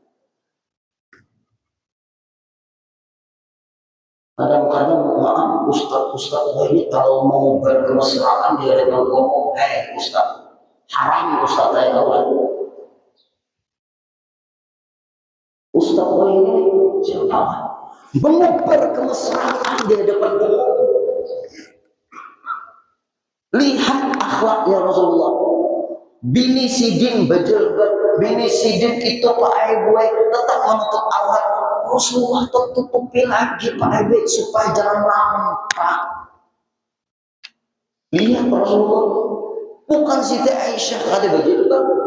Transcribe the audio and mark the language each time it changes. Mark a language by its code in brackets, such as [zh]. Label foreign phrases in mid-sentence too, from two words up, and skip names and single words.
[bjn] Kadang-kadang maaf Ustaz ini kalau mau berkemesraan dia dengan ngomong, Ustaz, haram Ustaz saya tahu. Ustaz ini siapa? Mengubar kemesraan di hadapan umum. Lihat akhlaknya Rasulullah. Bini sidin berjilbab, bini sidin itu Pak Ibu tetap menutup aurat. Rasulullah tutupi lagi Pak Ibu supaya jangan nampak. Lihat Rasulullah, bukan Siti Aisyah ada berjilbab.